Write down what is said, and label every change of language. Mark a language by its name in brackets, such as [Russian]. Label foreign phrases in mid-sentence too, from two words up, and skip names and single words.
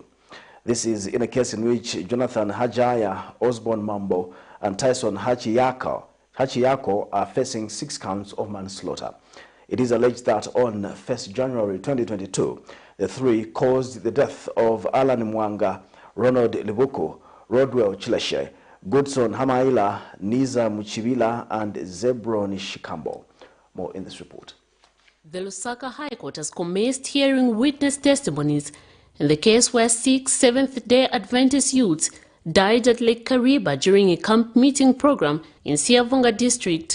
[English] This is in a case in which Jonathan Hajaya, Osborne Mambo, and Tyson Hachiyako are facing 6 counts of manslaughter. It is alleged that on 1st January 2022, the three caused the death of Alan Mwanga, Ronald Libuku, Rodwell Chileshe, Goodson Hamaila, Niza Muchivila, and Zebron Shikambo. More in this report. The Lusaka High Court has commenced hearing witness testimonies in the case where 6 Seventh-day Adventist youths died at Lake Kariba during a camp meeting program in Siavonga district.